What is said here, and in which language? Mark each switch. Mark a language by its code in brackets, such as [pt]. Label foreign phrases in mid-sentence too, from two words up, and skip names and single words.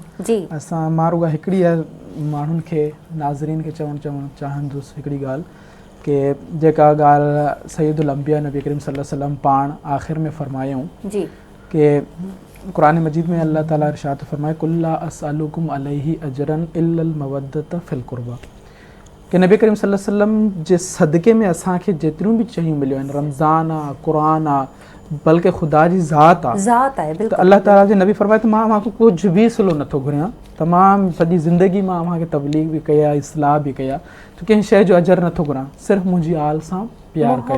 [sd] जी, असां मां रुॻो हिकिड़ी माण्हुनि खे, नाज़रीन खे चवणु चाहींदुसि हिकिड़ी ॻाल्हि कि जेका ॻाल्हि [ar] سيد الأنبياء [sd] नबी करीम [ar] صلى الله عليه وسلم [sd] पाण आख़िर में फरमायूं जी, कि क़ुरान मजीद में अल्लाह ताला इरशाद फरमाए [ar] قل لا أسألكم عليه أجرا إلا المودة في القربى, [sd] कि नबी करीम [ar] صلى الله عليه وسلم [sd] जे सदक़े में असांखे जेतिरियूं बि शयूं मिलियूं आहिनि, रमज़ान आहे, क़ुरान आहे, बल्कि ख़ुदा जी ज़ात आहे, ज़ात आहे, त बिल्कुलु। अल्लाह ताला जे नबी फरमाए त मां अव्हांखे कुझु बि सिलो नथो घुरियां, तमामु सॼी ज़िंदगी मां अव्हांखे तबलीग बि कई आहे, इस्लाह बि कई आहे, त कंहिं शइ जो अजर नथो घुरां, सिर्फ़ु मुंहिंजी आल सां प्यारु कयो।